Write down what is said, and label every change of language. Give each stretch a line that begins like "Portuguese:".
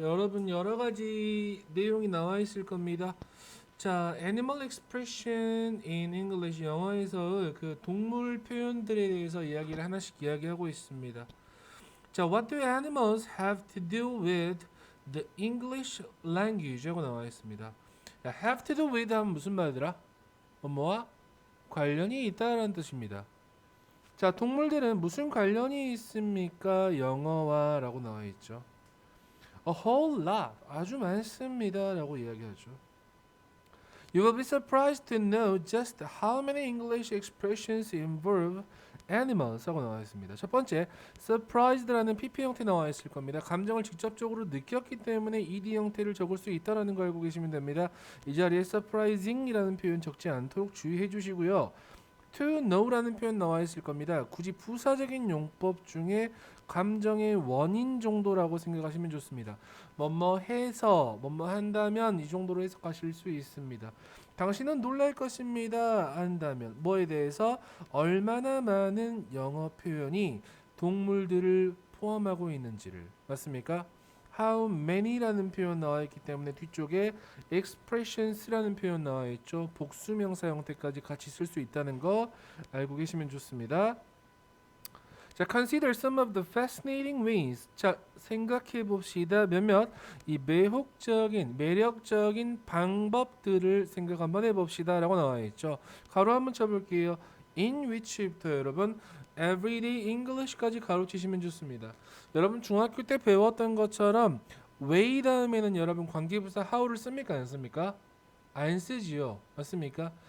Korean: 여러분 여러 가지 내용이 나와 있을 겁니다. 자,
English: animal expression in English
Korean: 영어에서 그 동물 표현들에 대해서 이야기를 하나씩 이야기하고 있습니다.
English: 자, what do animals have to do with the English language?
Korean: 하고 나와 있습니다. 자,
English: have to do with
Korean: 하면 무슨 말이더라? 뭐와 관련이 있다라는 뜻입니다. 자, 동물들은 무슨 관련이 있습니까? 영어와 라고 나와 있죠.
English: A whole lot,
Korean: 아주 많습니다 라고 이야기하죠.
English: You will be surprised to know just how many English expressions involve animals 하고 나와 있습니다.
Korean: 첫 번째, surprised라는 PP 형태 나와 있을 겁니다. 감정을 직접적으로 느꼈기 때문에 ed 형태를 적을 수 있다는 거 알고 계시면 됩니다. 이 자리에 surprising이라는 표현 적지 않도록 주의해 주시고요. to know라는 표현 나와 있을 겁니다. 굳이 부사적인 용법 중에 감정의 원인 정도라고 생각하시면 좋습니다. 뭐뭐 해서 뭐뭐 한다면 이 정도로 해석하실 수 있습니다. 당신은 놀랄 것입니다. 한다면 뭐에 대해서 얼마나 많은 영어 표현이 동물들을 포함하고 있는지를 맞습니까? How many라는 표현 나와 있기 때문에 뒤쪽에 expressions라는 표현 나와 있죠. 복수명사 형태까지 같이 쓸 수 있다는 거 알고 계시면 좋습니다.
English: 자, consider some of the fascinating ways.
Korean: 자, 생각해 봅시다. 몇몇 이 매력적인 방법들을 생각 한번 해봅시다라고 나와 있죠. 가로 한번 쳐볼게요. In which부터 여러분 everyday English까지 가로치시면 좋습니다. 여러분 중학교 때 배웠던 것처럼 way 다음에는 여러분 관계부사 how를 씁니까 안 씁니까? 안 쓰지요. 맞습니까?